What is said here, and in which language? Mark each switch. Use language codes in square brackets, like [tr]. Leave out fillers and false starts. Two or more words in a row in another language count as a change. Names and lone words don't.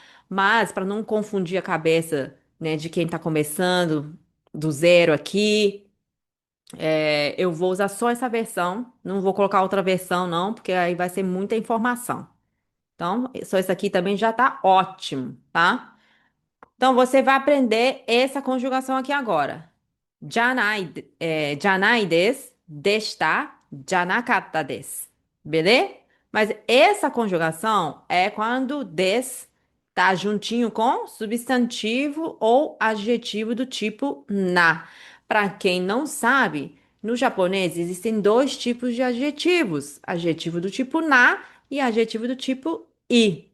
[pt] Mas para não confundir a cabeça, né, de quem está começando do zero aqui, eu vou usar só essa versão. Não vou colocar outra versão, não, porque aí vai ser muita informação. Então, só isso aqui também já tá ótimo, tá? Então, você vai aprender essa conjugação aqui agora. [ja] じゃないです、でした、じゃなかったです. [pt] Beleza? Mas essa conjugação é quando des tá juntinho com substantivo ou adjetivo do tipo na. Para quem não sabe, no japonês existem dois tipos de adjetivos: adjetivo do tipo na e adjetivo do tipo i.